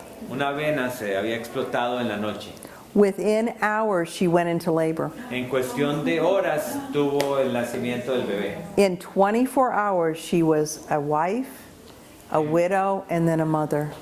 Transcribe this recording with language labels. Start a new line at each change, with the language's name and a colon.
Spanish: Una vena se había explotado en la noche.
English: Within hours, she went into labor.
Spanish: En cuestión de horas tuvo el nacimiento del bebé.
English: In 24 hours, she was a wife, a widow, and then a mother.